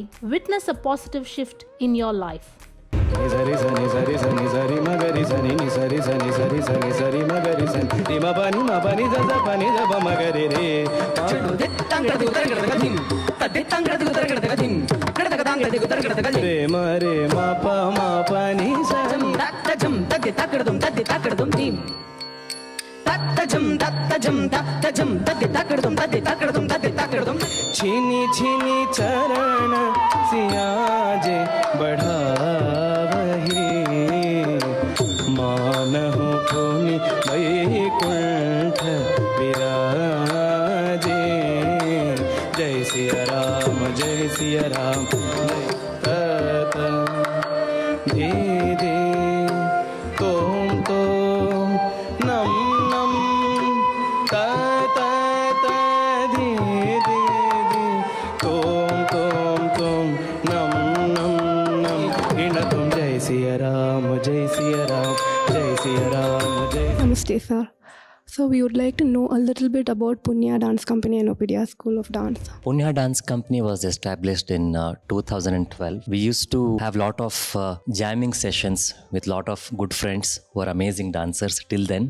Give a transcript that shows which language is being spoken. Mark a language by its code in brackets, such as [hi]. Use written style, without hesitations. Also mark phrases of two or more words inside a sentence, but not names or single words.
[en] Witness a positive shift in your life. Sari sani sari sani sari magari sani ni sari sani sari sani sari magari sani ni ma pani za za pani za ba magari re re ma pa ni sa [hi] छीनी छीनी चरण सियाजे बढ़ावही मान हो श्रीनिवासयोनि वैकुण्ठ विराजे जय सिया राम जय सिया राम धे धे तोम तोम नम नम ता ता ता धे धे धे तोम तोम तोम नम नम नम इण तुम जय सिया राम जय सिया राम जय सिया राम जय [en] Namaste, sir. So we would like to know a little bit about Punya Dance Company and Opedia School of Dance. Punya Dance Company was established in 2012. We used to have lot of jamming sessions with lot of good friends who are amazing dancers till then.